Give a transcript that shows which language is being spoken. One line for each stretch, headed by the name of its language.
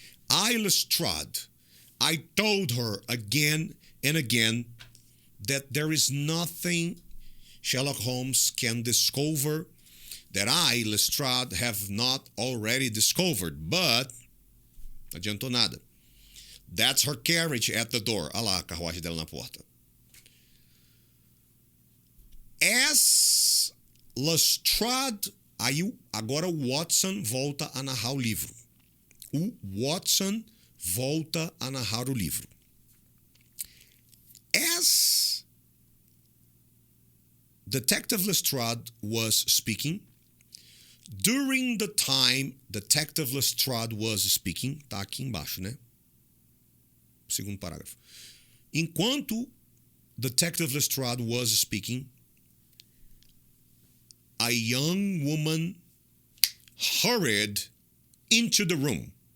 English: Lestrade, I told her again and again that there is nothing Sherlock Holmes can discover that I, Lestrade, have not already discovered, but
Portuguese: não adiantou nada.
English: That's her carriage at the door.
Portuguese: Olha lá a carruagem dela na porta. As Lestrade, agora o Watson volta a narrar o livro. O Watson volta a narrar o livro.
English: As Detective Lestrade was speaking, during the time Detective Lestrade was speaking,
Portuguese: tá aqui embaixo, né? Segundo parágrafo. Enquanto
English: Detective Lestrade was speaking, a young woman hurried into the room.